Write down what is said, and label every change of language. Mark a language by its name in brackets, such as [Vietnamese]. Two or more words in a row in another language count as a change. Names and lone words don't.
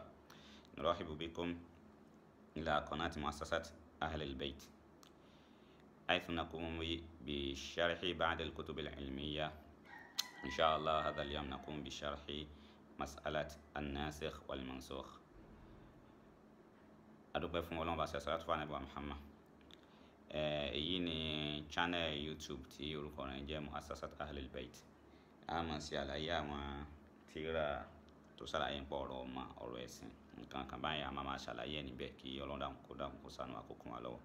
[Arabic] نرحب بكم إلى قناة مؤسسة أهل البيت، حيث نقوم بشرح بعض الكتب العلمية. إن شاء الله هذا اليوم نقوم بشرح مسألة الناسخ والمنسوخ. [Yoruba] adúpẹ́ fún Ọlọ́run bá ṣe salatu fún Ànábì Muhammad. Èyí ni channel YouTube tí orúkọ rẹ̀ jẹ́ Mu'assasat Ahlul Bayt. A máa ṣe àlàyé àwọn tírà tó ṣàlàyé nípa ọ̀rọ̀ ọmọ, ọ̀rọ̀ ẹ̀sìn, nǹkan kan báyìí a máa ṣàlàyé níbẹ̀ kí Ọlọ́run kó ṣàánú àkókò wa lọ́wọ́.